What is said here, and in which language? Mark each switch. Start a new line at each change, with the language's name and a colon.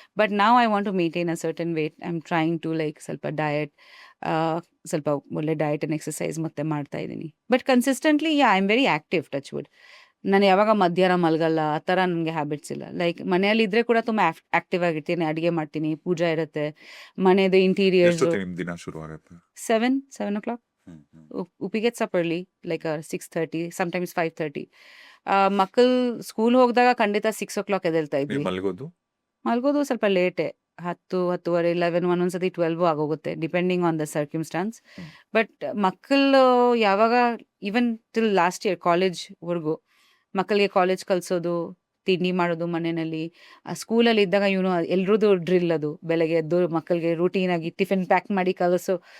English: But ನಾವು I want to maintain a certain weight. I am trying to like ಸ್ವಲ್ಪ diet, ಸ್ವಲ್ಪ ಒಳ್ಳೆ diet and exercise
Kannada: ಮತ್ತೆ ಮಾಡ್ತಾ ಇದ್ದೀನಿ.
English: But consistently I am very active, touch wood.
Kannada: ನಾನು ಯಾವಾಗ ಮಧ್ಯಾಹ್ನ ಮಲಗಲ್ಲ, ಆ ಥರ ನನಗೆ ಹ್ಯಾಬಿಟ್ಸ್ ಇಲ್ಲ. ಲೈಕ್ ಮನೆಯಲ್ಲಿದ್ದರೆ ಕೂಡ ತುಂಬ ಆ್ಯಕ್ಟಿವ್ ಆಗಿರ್ತೀನಿ, ಅಡುಗೆ ಮಾಡ್ತೀನಿ, ಪೂಜೆ ಇರುತ್ತೆ, ಮನೆಯದು ಇಂಟೀರಿಯರ್ಸು. ಎಷ್ಟೊತ್ತಿಗೆ ನಿಮ್ ದಿನ ಶುರು ಆಗುತ್ತೆ?
English: 7 o'clock. We gets up early, like 6:30, sometimes 5:30.
Kannada: ಮಕ್ಕಳು ಸ್ಕೂಲ್ ಹೋಗಿದಾಗ ಖಂಡಿತ 6 o'clock ಎದ್ದೇಳ್ತಾ ನೀವು ಇದ್ವಿ. ಮಲ್ಗೋದು ಸ್ವಲ್ಪ ಲೇಟೆ, 10:30, 11, ಒಂದೊಂದ್ಸತಿ 12 ಆಗೋಗುತ್ತೆ, depending on the ಸರ್ಕ್ಯುಮ್ಸ್ಟಾನ್ಸ್. Hmm. But ಮಕ್ಕಳು ಯಾವಾಗ ಈವನ್ ಟಿಲ್ ಲಾಸ್ಟ್ ಇಯರ್ ಕಾಲೇಜ್ವರೆಗೂ ಮಕ್ಕಳಿಗೆ ಕಾಲೇಜ್ ಕಲಿಸೋದು, ತಿಂಡಿ ಮಾಡೋದು ಮನೆಯಲ್ಲಿ, ಸ್ಕೂಲಲ್ಲಿ ಇದ್ದಾಗ ಎಲ್ರದ್ದು ಡ್ರಿಲ್ ಅದು, ಬೆಳಗ್ಗೆ ಎದ್ದು ಮಕ್ಕಳಿಗೆ ರೂಟೀನಾಗಿ ಟಿಫಿನ್ ಪ್ಯಾಕ್ ಮಾಡಿ ಕಲಿಸು.